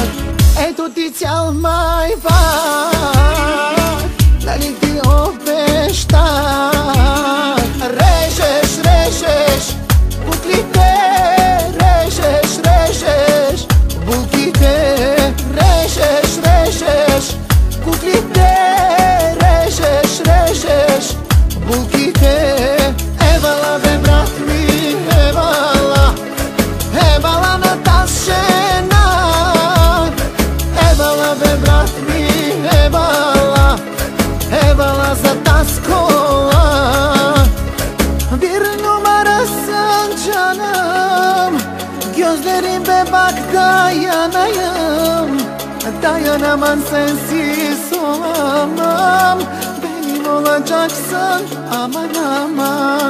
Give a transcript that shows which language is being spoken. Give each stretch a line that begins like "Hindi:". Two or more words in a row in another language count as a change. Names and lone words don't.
Bulgarian: Ето ти цял май пак, дали ти обещах. Режеш, режеш буклите, режеш, режеш булките. Режеш, режеш куклите, режеш, режеш булките. Евала бе брат ми, евала, евала Наташена. Евала бе брат ми, евала, евала за тасkола.
Turkish: Bir numarasın canım, gözlerime bak dayanayım. Dayanamam sensiz olamam, benim olacaksın aman aman.